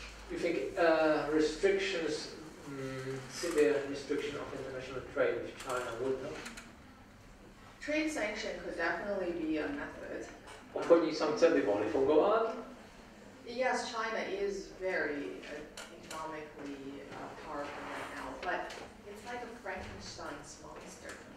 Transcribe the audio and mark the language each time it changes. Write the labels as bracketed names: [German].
[English] You think restrictions, severe restriction of international trade with China would help? Trade sanction could definitely be a method. [Czech] Obchodní sankce by mohly fungovat. [English] Yes, China is very economically powerful right now, but it's like a Frankenstein's monster.